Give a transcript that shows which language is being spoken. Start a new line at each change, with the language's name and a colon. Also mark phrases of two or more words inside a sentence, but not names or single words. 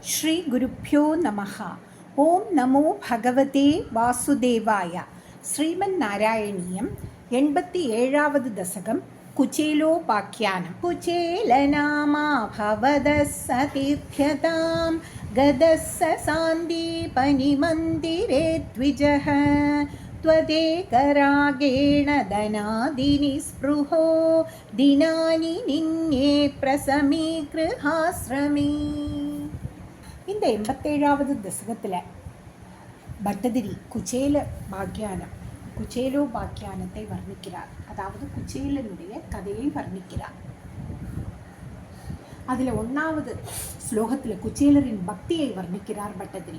Sanskrit: श्री गुरुभ्यो नमः। ॐ नमो भगवते वासुदेवाय.
Tamil: ஸ்ரீமன் நாராயணியம் 87வது தசகம்.
Sanskrit: कुचेलोपाख्यानम्। कुचेलनामा भवतः सतीर्थ्यताम् गतस्स सान्दीपनिमन्दिरे द्विजः त्वदेकरागेण धनादिनि स्पृहो दिनानि निन्ये प्रसमीगृहाश्रमे.
Tamil: இந்த 87வது தசகத்தில் பட்டதிரி குச்சேலோ பாக்கியானத்தை வர்ணிக்கிறார். அதாவது குச்சேலனுடைய கதையை வர்ணிக்கிறார். அதில் 1வது ஸ்லோகத்தில் குச்சேலரின் பக்தியை வர்ணிக்கிறார் பட்டதிரி.